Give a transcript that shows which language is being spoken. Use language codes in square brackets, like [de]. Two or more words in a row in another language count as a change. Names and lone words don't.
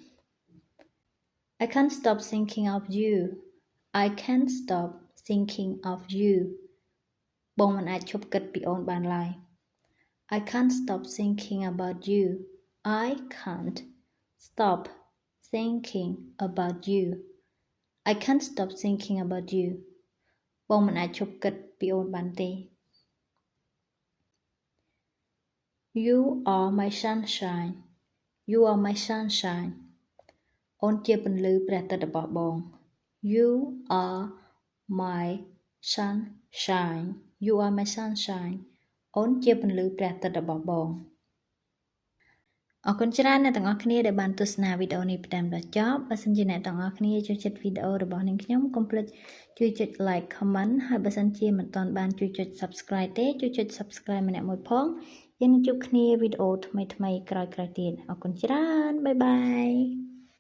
[en] I can't stop thinking of you I can't stop thinking of you បងមិនអាចឈប់គិតពីអូនបានឡើយ I can't stop thinking about you I can't stop thinking about you I can't stop thinking about you បងមិនអាចឈប់គិតពីអូនបានទេ You are my sunshine You are my sunshine [km] អូនជាពន្លឺព្រះអាទិត្យរបស់បង [en] You are my sunshine You are my sunshine [km] អូនជាពន្លឺព្រះអាទិត្យរបស់បងអរគុណច្រើនអ្នកទាំងអស់គ្នាដែលបានទស្សនាវីដេអូនេះពីដើមដល់ចប់បើសិនជាអ្នកទាំងអស់គ្នាចូលចិត្តវីដេអូរបស់នាងខ្ញុំកុំភ្លេចជួយចុច like comment ហើយបើសិនជាមិនទាន់បានជួយចុច subscribe ទេជួយចុច subscribe ម្នាក់មួយផងយើងនឹងជួបគ្នាវីដេអូថ្មីៗក្រោយៗទៀតអរគុណច្រើនបាយបាយ